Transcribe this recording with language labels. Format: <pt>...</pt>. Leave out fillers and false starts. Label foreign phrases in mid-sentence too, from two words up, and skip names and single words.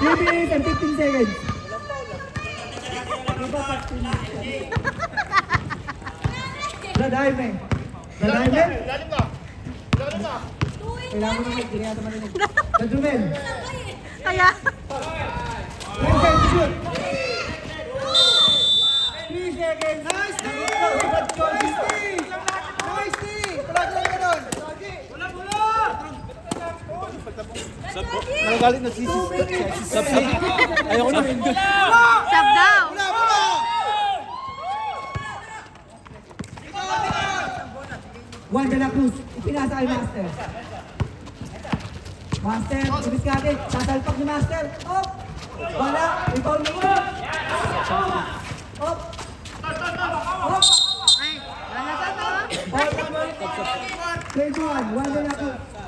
<en>3 minutes and 15 seconds. Brad Jaime. Brad Jaime.</en> <tl>Kailangan mo naman, hindi nga naman narinig. Brad Rumel. Kaya,</tl> <en>10 seconds to shoot. 3 seconds. Nice, Steve! Nice, Steve!</en> <tl>Palagi lang ganun! Nagagalit na si Ayoko na. stop daw. Juan de la Cruz, ipinasa kay Master. Master, dumiskate, sasalpak ni Master. Op! Wala, rebound mo. Op! Op! Ay, wala sa to.</tl> <en>Ball number 21, Juan de la Cruz.</en>